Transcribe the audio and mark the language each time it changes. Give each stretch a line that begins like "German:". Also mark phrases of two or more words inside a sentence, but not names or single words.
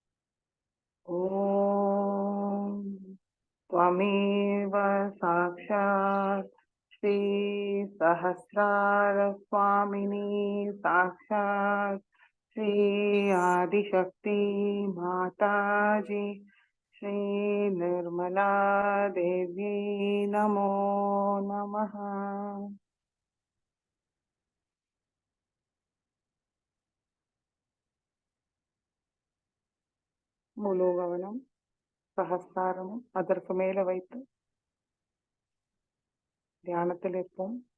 Sanskrit: ஓம் त्वमेव साक्षात् श्री सहस्रार स्वामिनी साक्षात् श्री आदिशक्ति माताजी श्री निर्मला देवी नमो नमः.
Tamil: முழு கவனம் சஹஸ்ராரமும் அதற்கு மேல வைத்து தியானத்தில் இருப்போம்.